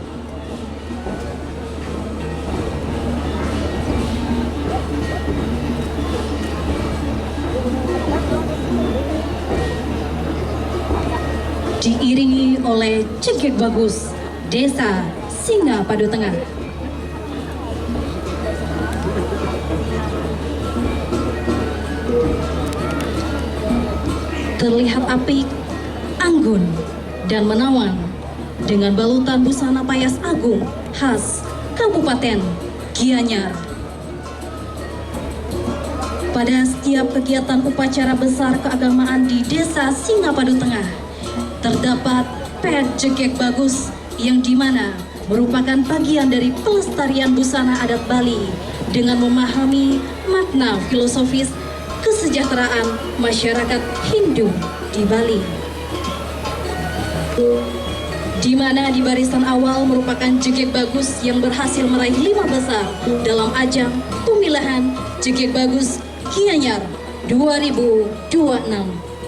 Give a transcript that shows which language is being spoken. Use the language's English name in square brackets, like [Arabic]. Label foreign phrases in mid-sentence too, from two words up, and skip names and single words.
[Indonesian] Diiringi oleh Cegek Bagus, Desa Singapadu Tengah. Terlihat apik, anggun, dan menawan dengan balutan busana payas agung khas Kabupaten Gianyar. Pada setiap kegiatan upacara besar keagamaan di Desa Singapadu Tengah, terdapat pet Cegek Bagus yang dimana merupakan bagian dari pelestarian busana adat Bali dengan memahami makna filosofis kesejahteraan masyarakat Hindu di Bali, di mana di barisan awal merupakan Cegek Bagus yang berhasil meraih 5 besar dalam ajang pemilihan Cegek Bagus Gianyar 2026.